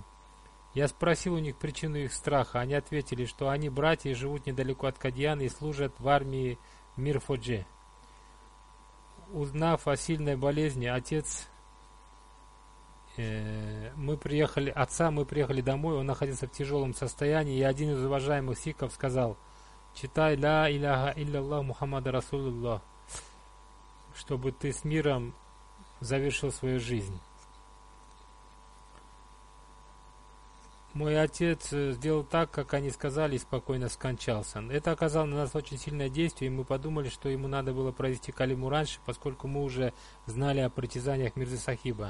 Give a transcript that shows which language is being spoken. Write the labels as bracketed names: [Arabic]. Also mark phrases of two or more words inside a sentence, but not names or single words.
[Russian] Я спросил у них причину их страха. Они ответили, что они братья и живут недалеко от Кадьяна и служат в армии Мир-Фоджи. Узнав о сильной болезни, мы приехали домой, он находился в тяжелом состоянии, и один из уважаемых сикхов сказал: читай [Arabic] لا إله إلا الله محمد رسول الله, [Russian] чтобы ты с миром завершил свою жизнь. Мой отец сделал так, как они сказали, и спокойно скончался. Это оказало на нас очень сильное действие, и мы подумали, что ему надо было провести калиму раньше, поскольку мы уже знали о притязаниях Мирзы Сахиба.